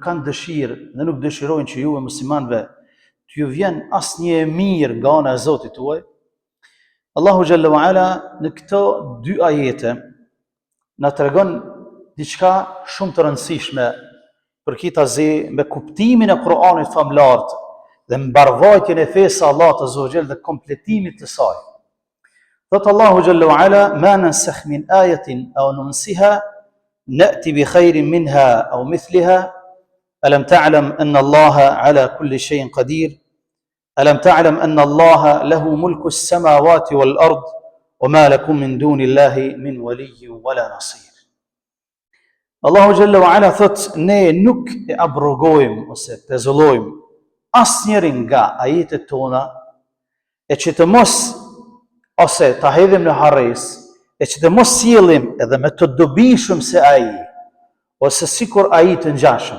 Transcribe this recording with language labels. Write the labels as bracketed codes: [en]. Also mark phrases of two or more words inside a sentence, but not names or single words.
[sq] kanë dëshirë dhe nuk dëshirojnë që juve muslimanëve të ju vjen asnjë e mirë nga ana e Zotit tuaj, Allahu [ar] جل وعلا [sq] në këto dy ajete na tregon diçka shumë të rëndësishme përkitazi me kuptimin e Kur'anit famlar dhe mbarvajtjen e fesë Allahut [ar] عز وجل [sq] dhe kompletimit të saj. [ar] Thot Allahu جل وعلا: "ما ننسخ من آية أو ننسها نأت بخير منها أو مثلها ألم تعلم أن الله على كل شيء قدير ألم تعلم أن الله له ملك السماوات والأرض وما لكم من دون الله من ولي ولا نصير." [sq] Allahu [ar] جل وعلا [sq] thot, ne nuk e abrogojmë ose pezullojmë asnjërin nga ajetet tona, e që të mos ose ta hedhim në harres, e që të mos sjellim edhe me të dobishëm se ai, ose sikur ai të ngjashëm.